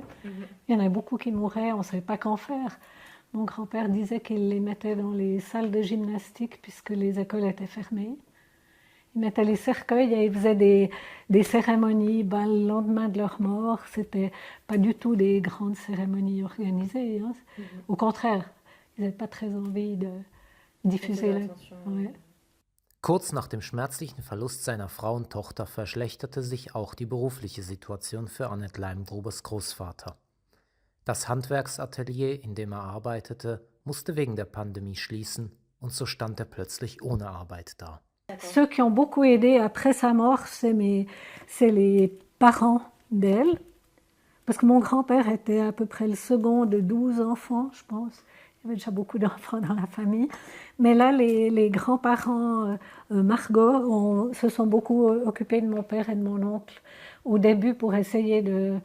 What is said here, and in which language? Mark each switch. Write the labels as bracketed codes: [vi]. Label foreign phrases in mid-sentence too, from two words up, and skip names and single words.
[fr] Il y en a beaucoup qui mouraient, on ne savait pas qu'en faire. Mon grand-père disait qu'il les mettait dans les salles de gymnastique, puisque les écoles étaient fermées. Ils mettaient les cercueils et ils faisaient des cérémonies le lendemain de leur mort. C'était pas du tout des grandes cérémonies organisées. Hein. Au contraire, ils n'avaient pas très envie de diffuser la... Ouais. [de] Kurz nach dem schmerzlichen Verlust seiner Frau und Tochter verschlechterte sich auch die berufliche Situation für Annette Leimgrubers Großvater. Das Handwerksatelier, in dem er arbeitete, musste wegen der Pandemie schließen und so stand er plötzlich ohne Arbeit da. [fr] Ceux qui ont beaucoup aidé après sa mort, c'est les parents d'elle, parce que mon grand-père était à peu près le second de 12 enfants, je pense. Il y avait déjà beaucoup d'enfants dans la famille. Mais là, les grands-parents, Margot, se sont beaucoup occupés de mon père et de mon oncle au début pour essayer de...